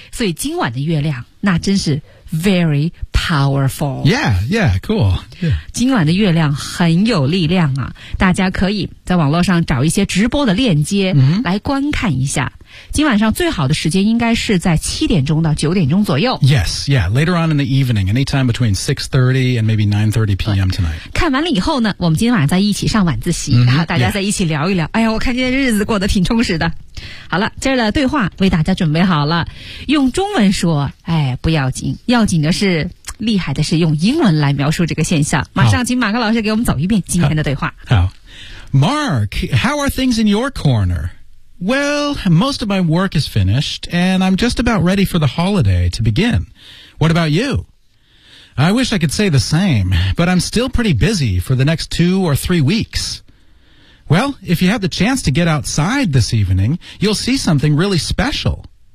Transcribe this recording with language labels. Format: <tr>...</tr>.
<zh>所以今晚的月亮那真是</zh> <en>very powerful. Yeah, yeah, cool. Yeah.</en> <zh>今晚的月亮很有力量啊，大家可以在网络上找一些直播的链接来观看一下。 Mm-hmm. 今晚上最好的时间应该是在7:00 to 9:00左右。</zh> <en>Yes, yeah, later on in the evening, anytime between 6:30 and maybe 9:30 p.m. tonight.</en> <zh>看完了以后呢，我们今天晚上再一起上晚自习、 mm-hmm. 然后大家再一起聊一聊。</zh> <en>Yeah.</en> <zh>哎呀，我看今天日子过得挺充实的。好了，今儿的对话为大家准备好了，用中文说，哎，不要紧，要紧的是厉害的是用英文来描述这个现象。马上请马克老师给我们走一遍今天的对话。</zh> <en>好。Mark, how are things in your corner? Well, most of my work is finished, and I'm just about ready for the holiday to begin. What about you? I wish I could say the same, but I'm still pretty busy for the next 2 or 3 weeks. Well, if you have the chance to get outside this evening, you'll see something really special.</en>